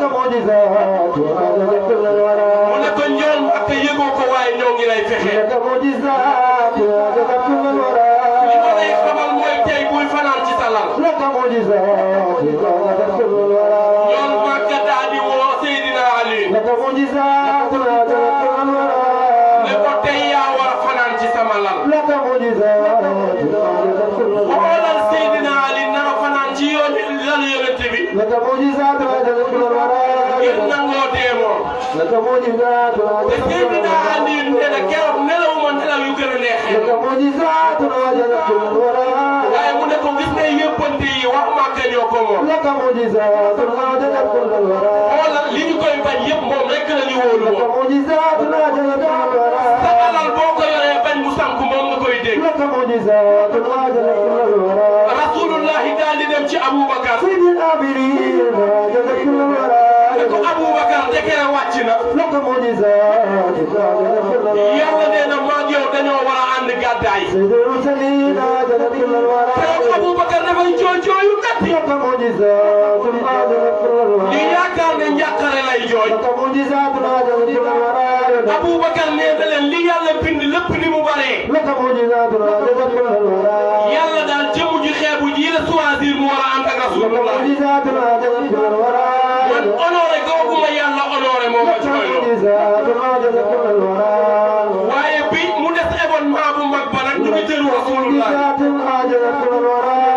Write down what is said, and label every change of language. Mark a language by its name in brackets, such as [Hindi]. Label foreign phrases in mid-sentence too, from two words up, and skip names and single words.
[Arabic] معجزات وعجزت كل الورى [Wolof] mu ne ko ñoom ak yëgoo ko waaye ñoo ngi lay fexe [Arabic] لك معجزات وعجزت كل الورى [Wolof] li ma lay xamal mooy tey buy fanaan ci sa lal [Arabic] لك معجزات وعجزت كل الورى [Wolof] ñoom Makka daal di woo Seydina Ali [Arabic] لك معجزات وعجزت كل الورى [Wolof] ne ko tey yaa war a fanaan ci sama lal [Arabic] لك معجزات وعجزت كل الورى [Wolof] xoolal Seydina Ali nara fanaan ci yoon lal yonent bi [Arabic] لك معجزات وعجزت كل الورى [Wolof] ngir nangoo dee moom [Arabic] لك معجزات te وعجزت كل Seydina الورى [Wolof] Ali nee na keroog nelawuma nelaw yu gën a neexee [Arabic] لك معجزات وعجزت كل الورى [Wolof] waaye mu ne ko gis nga yëppante yi wax Makka ñoo ko moom [Arabic] لك معجزات وعجزت كل الورى [Wolof] xoolal li ñu koy bañ yëpp moom rek la ñu wóolu [Arabic] لك woon معجزات وعجزت كل الورى [Wolof] sa alal boo ko yoree bañ mu sànku moom nga koy dégg [Arabic] لك معجزات وعجزت كل الورى [Wolof] rasulullahi daal di dem ci Aboubacar [Arabic] سيد الآمرين وعجزت كل الورى [Wolof] ne ko Aboubacar dekere wàcc na [Arabic] لك معجزات وعجزت كل الورى [Wolof] yàlla nee na maa ngi yow dañoo war a ànd gàddaay [Arabic] سيد المرسلين وعجزت كل الورى [Wolof] keroog Aboubacar dafay jooy yu metti [Arabic] لك معجزات وعجزت كل الورى [Wolof] li yaakaar ne njàqare lay jooy [Arabic] لك معجزات وعجزت كل الورى [Wolof] Aboubacar nee na leen li yàlla bind lépp ni mu baree [Arabic] لك معجزات وعجزت كل الورى [Wolof] yàlla daal jëmu ji xeebu ji la choisir mu war a ànd ak [Arabic] لك rasulullah معجزات وعجزت كل الورى [Wolof] man honoré googu ma yàlla honoré moo ma [Arabic] لك [Wolof] ci doy loo [Arabic] معجزات وعجزت كل الورى [Wolof] waaye bi mu des événement bu mag ba nag ñu ngi jël rasulullah [Arabic] معجزات وعجزت كل الورى